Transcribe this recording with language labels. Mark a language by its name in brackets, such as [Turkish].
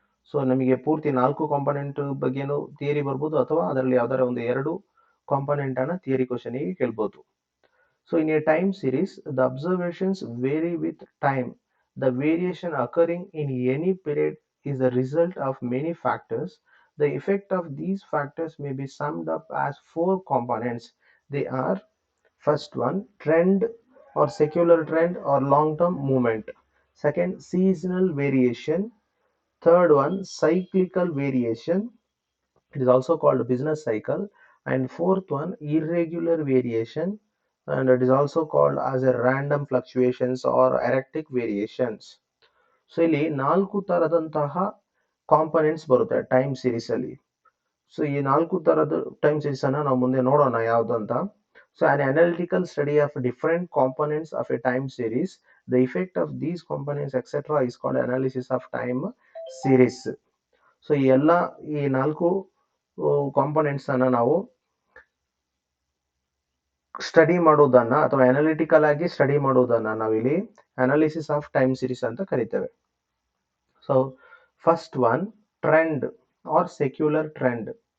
[Kannada] So ನಮಗೆ ಪೂರ್ತಿ 4 component ಬಗ್ಗೆನೂ ಥಿಯರಿ ಬರ್ಬೋದು, ಅಥವಾ ಅದರಲ್ಲಿ ಯಾವ್ದಾರ ಒಂದು 2 ಕಾಂಪೊನೆಂಟ್ ಅನ್ನ ಥಿಯರಿ ಕ್ವಶನ್ ಗೆ ಕೇಳ್ಬೋದು. [English] So in a time series the observations vary with time. The variation occurring in any period is the result of many factors. The effect of these factors may be summed up as 4 components. They are: first one, trend or secular trend or long-term movement. Second, seasonal variation. Third one, cyclical variation. It is also called business cycle. And fourth one, irregular variation. And it is also called as a random fluctuations or erratic variations. [Kannada] So ಇಲ್ಲಿ 4 ತರದಂತಹ components ಬರುತ್ತೆ time series ಅಲ್ಲಿ. So ಈ 4 ತರದ time series ಅನ್ನ ನಾವು ಮುಂದೆ ನೋಡೋಣ ಯಾವ್ದು ಅಂತ. [English] So an analytical study of different components of a time series, the effect of these components etc is called analysis of time series. [Kannada] So ಈ 4 ಕಾಂಪೊನೆಂಟ್ಸ್ ಅನ್ನ ನಾವು ಸ್ಟಡಿ ಮಾಡೋದನ್ನ ಅಥವಾ ಅನಾಲಿಟಿಕಲ್ ಆಗಿ ಸ್ಟಡಿ ಮಾಡೋದನ್ನ ನಾವಿಲ್ಲಿ ಅನಾಲಿಸಿಸ್ ಆಫ್ ಟೈಮ್ ಸೀರೀಸ್ ಅಂತ ಕರಿತೇವೆ. [English] So first one, trend or secular trend.